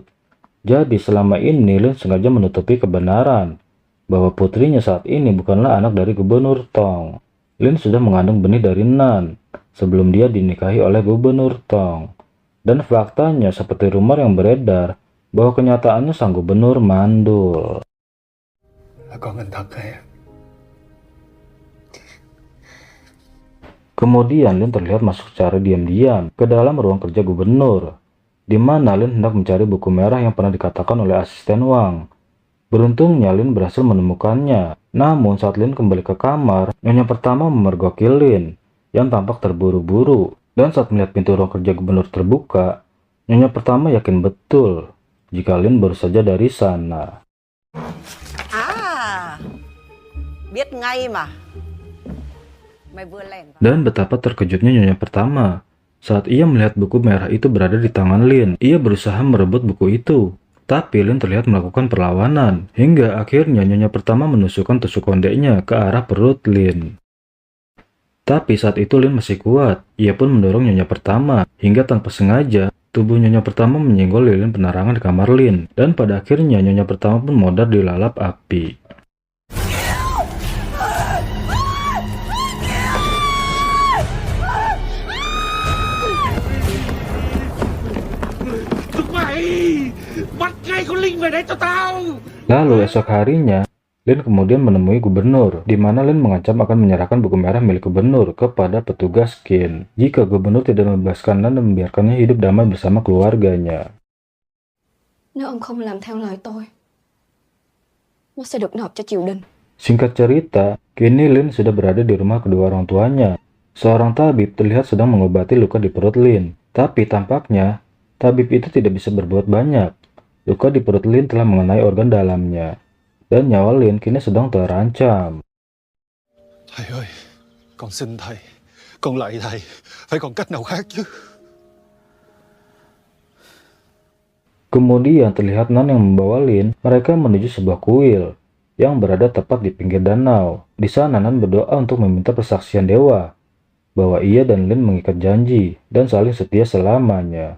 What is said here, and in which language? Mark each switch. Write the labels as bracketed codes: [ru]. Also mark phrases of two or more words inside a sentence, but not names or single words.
[id] Jadi selama ini Lin sengaja menutupi kebenaran bahwa putrinya saat ini bukanlah anak dari Gubernur Tong. Lin sudah mengandung benih dari Nan sebelum dia dinikahi oleh Gubernur Tong. Dan faktanya seperti rumor yang beredar bahwa kenyataannya sang gubernur mandul. [vi] Là con anh thật hả? [id] Kemudian Lin terlihat masuk secara diam-diam ke dalam ruang kerja gubernur, di mana Lin hendak mencari buku merah yang pernah dikatakan oleh asisten Wang. Beruntungnya Lin berhasil menemukannya. Namun saat Lin kembali ke kamar, nyonya pertama memergoki Lin yang tampak terburu-buru. Dan saat melihat pintu ruang kerja gubernur terbuka, nyonya pertama yakin betul jika Lin baru saja dari sana. [vi] Biết ngay mà. Mày vừa lẻn vào. [id] Dan betapa terkejutnya nyonya pertama saat ia melihat buku merah itu berada di tangan Lin. Ia berusaha merebut buku itu, tapi Lin terlihat melakukan perlawanan hingga akhirnya nyonya pertama menusukkan tusuk kondeknya ke arah perut Lin. Tapi saat itu Lin masih kuat. Ia pun mendorong nyonya pertama hingga tanpa sengaja tubuh nyonya pertama menyenggol lilin penerangan di kamar Lin, dan pada akhirnya nyonya pertama pun modar dilalap api. [vi] Tụi mày bắt ngay con Linh về đấy cho tao. [id] Lalu esok harinya, Lin kemudian menemui gubernur, di mana Lin mengancam akan menyerahkan buku merah milik gubernur kepada petugas Qin jika gubernur tidak membebaskan dan membiarkannya hidup damai bersama keluarganya. [vi] Nếu ông không làm theo lời tôi, nó sẽ được nộp cho triều đình. [id] Singkat cerita, kini Lin sudah berada di rumah kedua orang tuanya. Seorang tabib terlihat sedang mengobati luka di perut Lin, tapi tampaknya tabib itu tidak bisa berbuat banyak. Luka di perut Lin telah mengenai organ dalamnya, dan nyawa Lin kini sedang terancam. [vi] Thầy ơi, con xin thầy, con lạy thầy, phải còn cách nào khác chứ. [id] Kemudian terlihat Nan yang membawa Lin, mereka menuju sebuah kuil yang berada tepat di pinggir danau. Di sana Nan berdoa untuk meminta persaksian dewa bahwa ia dan Lin mengikat janji dan saling setia selamanya.